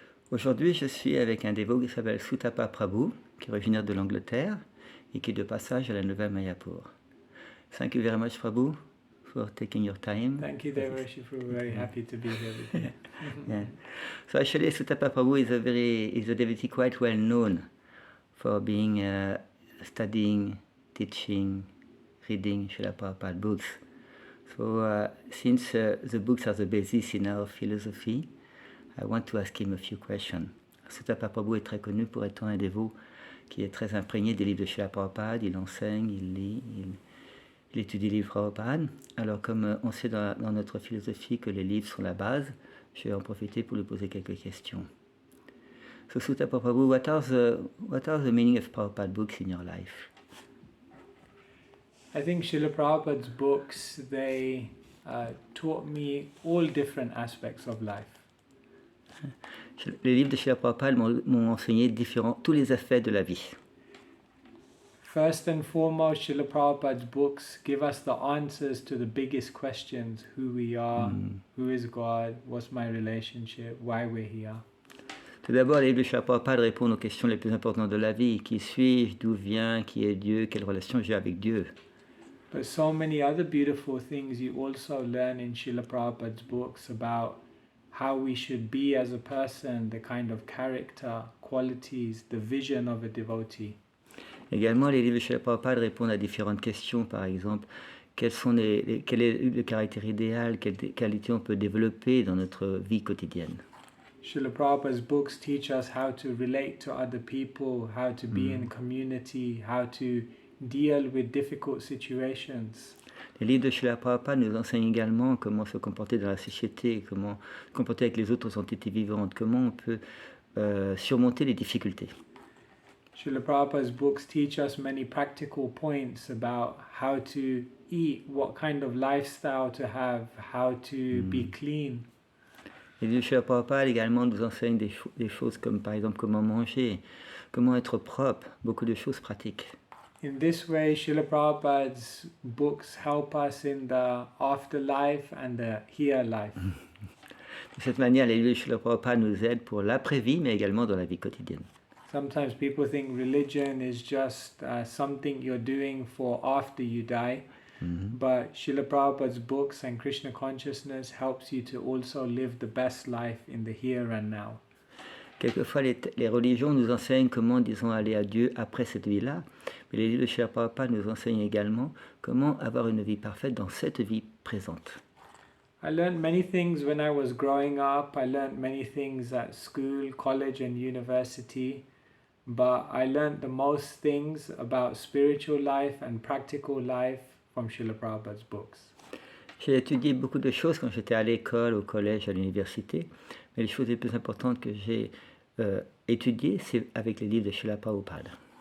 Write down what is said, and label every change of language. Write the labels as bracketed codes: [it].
[fr] Aujourd'hui, je suis avec un dévot qui s'appelle Sutapa Prabhu, qui est originaire de l'Angleterre et qui est de passage à la Nouvelle Mayapur. [en] Thank you very much, Prabhu, for taking your time. Thank you, Devarshi. We're very happy to be here with you. Yeah. So actually, Sutapa Prabhu is a devotee quite well known for being studying, teaching, reading Srila Prabhupada books. So since the books are the basis in our philosophy, I want to ask him a few questions. [fr] Sutapa Prabhu est très connu pour être un dévot qui est très imprégné des livres de Srila Prabhupada. Il enseigne, il lit, il étudie les livres Prabhupada. Alors comme on sait dans notre philosophie que les livres sont la base, je vais en profiter pour lui poser quelques questions. [en] So Sutapa Prabhu, what are the meaning of Prabhupada books in your life? I think Srila Prabhupada's books, they taught me all different aspects of life. [fr] Les livres de Srila Prabhupada m'ont enseigné tous les aspects de la vie. [en] First and foremost, Srila Prabhupada's books give us the answers to the biggest questions: who we are, who is God, what's my relationship, why we're here. [fr] Tout d'abord, les livres de Srila Prabhupada répondent aux questions les plus importantes de la vie. Qui suis-je? D'où viens? Qui est Dieu? Quelle relation j'ai avec Dieu? [en] But so many other beautiful things you also learn in Srila Prabhupada's books about how we should be as a person, the kind of character, qualities, the vision of a devotee. [fr] Également, les livres de Srila Prabhupada répondent à différentes questions. Par exemple, quel est le caractère idéal? Quelles qualités on peut développer dans notre vie quotidienne? [en] Srila Prabhupada's books teach us how to relate to other people, how to be in community, how to deal with difficult situations. [fr] Les livres de Srila Prabhupada nous enseignent également comment se comporter dans la société, comment se comporter avec les autres entités vivantes, comment on peut surmonter les difficultés. [en] Srila Prabhupada's books teach us many practical points about how to eat, what kind of lifestyle to have, how to be clean. [fr] Les livres de Srila Prabhupada également nous enseignent des choses comme par exemple comment manger, comment être propre, beaucoup de choses pratiques. [en] In this way, Srila Prabhupada's books help us in the afterlife and the here life. [fr] De cette manière, les livres de Srila Prabhupada nous aident pour l'après-vie, mais également dans la vie quotidienne. [en] Sometimes people think religion is just something you're doing for after you die, but Srila Prabhupada's books and Krishna consciousness helps you to also live the best life in the here and now. [fr] Quelquefois, les religions nous enseignent comment, disons, aller à Dieu après cette vie-là, mais les livres de Srila Prabhupada nous enseignent également comment avoir une vie parfaite dans cette vie présente. [en] I learned many things when I was growing up. I learned many things at school, college and university, but I learned the most things about spiritual life and practical life from Srila Prabhupada's books. [fr] J'ai étudié beaucoup de choses quand j'étais à l'école, au collège, à l'université, mais les choses les plus importantes que j'ai étudiées, c'est avec les livres de Srila Prabhupada.